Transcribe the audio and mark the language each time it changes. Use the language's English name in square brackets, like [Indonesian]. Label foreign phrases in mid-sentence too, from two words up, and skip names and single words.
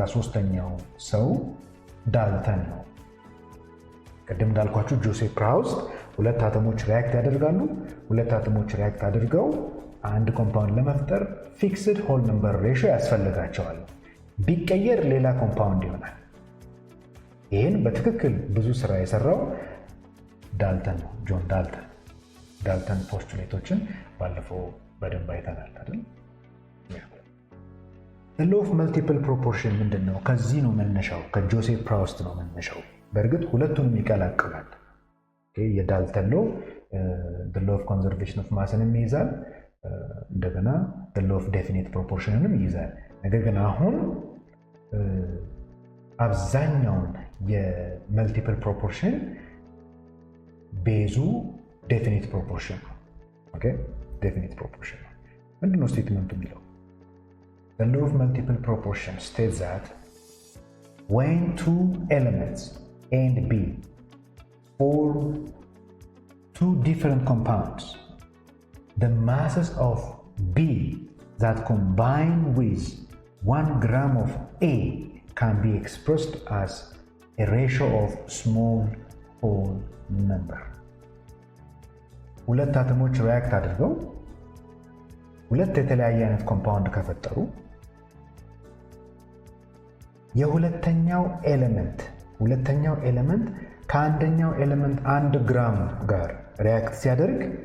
[Amharic] ሶስተኛው ሰው ዳልተን ነው። ቅድም እንዳልኳችሁ ጆሴፍ ፕራውስ 2 አተሞች ሪያክት ያደርጋሉ። 2 አተሞች ሪያክት አድርገው አንድ ኮምፓውንድ ለመፍጠር [English] fixed whole number ratio [Amharic] ያስፈልጋቸዋል። ቢቀየር ሌላ ኮምፓውንድ ይሆናል። ይህን በትክክል ብዙ ስራ የሰራው ዳልተን ነው፣ ጆን ዳልተን። ዳልተን ፖስቱሌቶችን ባለፈው በደንብ አይተናል አይደል? [English] the law of multiple proportion [Amharic] ምንድን ነው? ከዚህ ነው መነሻው፣ ከጆሴፍ ፕራውስት ነው መነሻው። በእርግጥ ሁለቱንም ይቀላቅላል። የዳልተን ሎ [English] the law of conservation of massንም [Amharic] ይይዛል፣ እንደገና [English] the law of definite proportionንም [Amharic] ይይዛል። ነገር ግን አሁን አብዛኛውን [English] multiple proportion [Amharic] ቤዙ [English] definite proportion [Amharic] ነው። ኦኬ [English] definite proportion [Amharic] ነው። ምንድነው ስቴትመንቱ የሚለው? [English] The law of multiple proportion states that when two elements A and B form two different compounds, the masses of B that combine with 1 gram of A can be expressed as a ratio of small whole number. [Amharic] ሁለት አተሞች ሪያክት አድርገው ሁለት የተለያየ አይነት ኮምፓውንድ ከፈጠሩ የሁለተኛው ኤሌመንት ከአንደኛው ኤሌመንት 1 ግራም ጋር ሪያክት ሲያደርግ